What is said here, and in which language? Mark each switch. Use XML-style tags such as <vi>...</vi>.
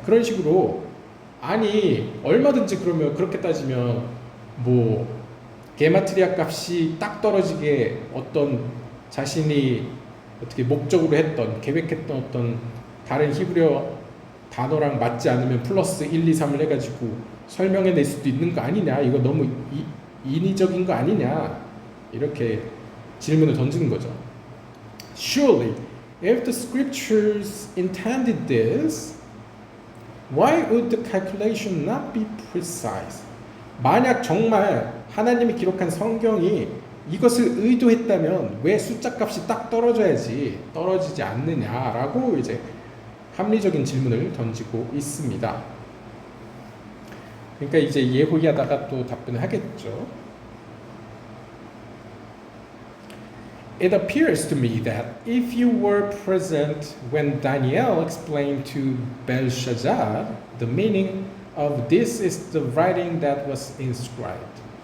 <ko>그런 식으로 아니 얼마든지 그러면 그렇게 따지면 뭐 게마트리아 값이 딱 떨어지게 어떤 자신이 어떻게 목적으로 했던 계획했던 어떤 다른 히브리어 단어랑 맞지 않으면 플러스 1, 2, 3을 해가지고 설명해낼 수도 있는 거 아니냐, 이거 너무 인위적인 거 아니냐, 이렇게 질문을 던지는 거죠.</ko> <en>Surely, if the scriptures intended this, why would the calculation not be precise?</en> <ko>만약 정말 하나님이 기록한 성경이 이것을 의도했다면 왜 숫자 값이 딱 떨어지지 않느냐라고 이제 합리적인 질문을 던지고 있습니다. 그러니까 이제 예호야다가 또 답변을 하겠죠.</ko> <en>It appears to me that if you were present when Daniel explained to Belshazzar the meaning of this is the writing that was inscribed.</en>